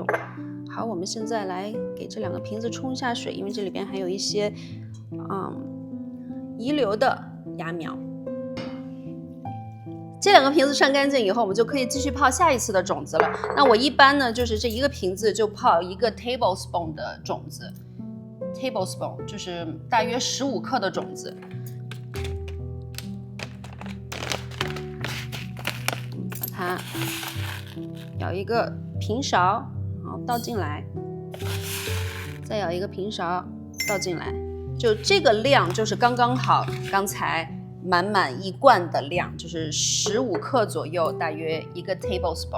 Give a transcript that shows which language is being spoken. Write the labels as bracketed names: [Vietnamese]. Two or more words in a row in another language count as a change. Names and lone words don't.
[Chinese] 好，我們現在來給這2個瓶子沖一下水，因為這裡邊還有一些遺留的芽苗。這2個瓶子涮乾淨以後，我們就可以繼續泡下一次的種子了。那我一般呢，就是這1個瓶子就泡1個 tablespoon 的種子。tablespoon 就是大約15克的種子，把它舀一個平勺，然後倒進來，再舀一個平勺倒進來，就這個量就是剛剛好，剛才滿滿一罐的量，就是15克左右，大約1個 tablespoon。